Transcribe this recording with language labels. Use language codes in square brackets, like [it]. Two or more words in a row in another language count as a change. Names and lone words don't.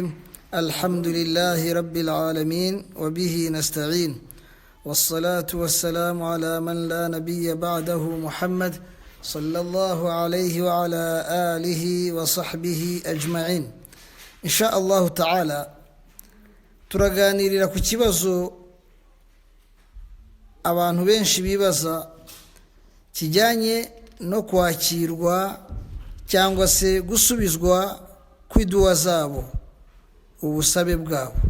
[ar] الحمد لله رب العالمين وبه نستعين، والصلاة والسلام على من لا نبي بعده محمد صلى الله عليه وعلى آله وصحبه أجمعين. إن شاء الله تعالى [rw] turaganirira ku kibazo abantu benshi bibaza kijyanye no kwakirwa cyangwa se gusubizwa kw'iduwa zabo, ubusabe bwabo.